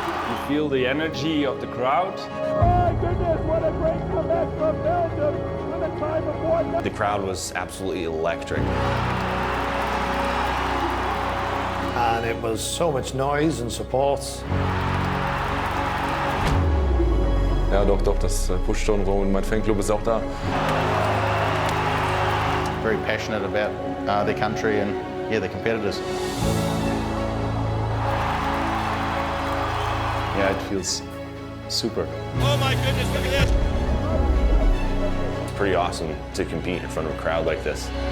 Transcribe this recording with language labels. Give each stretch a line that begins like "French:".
English: You feel the energy of the crowd. My goodness, what a great comeback from Belgium with a time of 1. The crowd was absolutely electric. And it was so much noise and support.
German: Ja, doch, das pusht schon rum und mein Fanclub ist auch da.
English: Very passionate about their country and, yeah, their competitors. Yeah, it feels super. Oh my goodness, look at this. pretty awesome to compete in front of a crowd like this.